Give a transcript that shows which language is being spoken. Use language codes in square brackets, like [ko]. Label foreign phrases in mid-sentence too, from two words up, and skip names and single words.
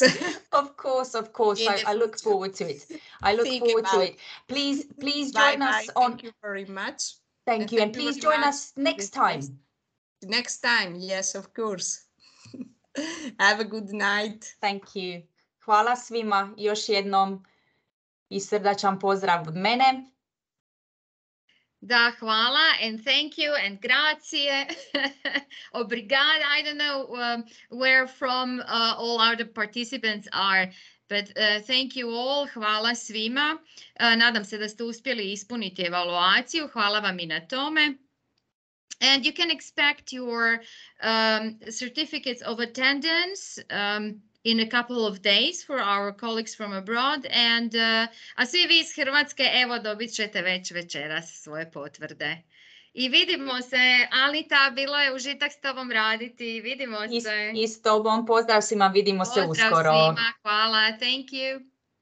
[en] Of course. I look forward to it. Please join us on. Thank you very much. Thank you, and please join us next time. Next time, yes, of course. Have a good night. Thank you. [hr] Hvala svima još jednom i srdačan pozdrav od mene. Da, hvala, [en] and thank you, and grazie, obrigada. I don't know where from all other participants are, but thank you all, [hr] hvala svima. Nadam se da ste uspjeli ispuniti evaluaciju, hvala vam i na tome. [en] And you can expect your certificates of attendance in a couple of days for our colleagues from abroad. [hr] And a svi vi iz Hrvatske, evo, dobit ćete već večeras svoje potvrde. I vidimo se, Anita, bilo je užitak s tobom raditi. Vidimo se. I s tobom, pozdrav svima, vidimo se uskoro. Pozdrav svima, hvala, [en] thank you.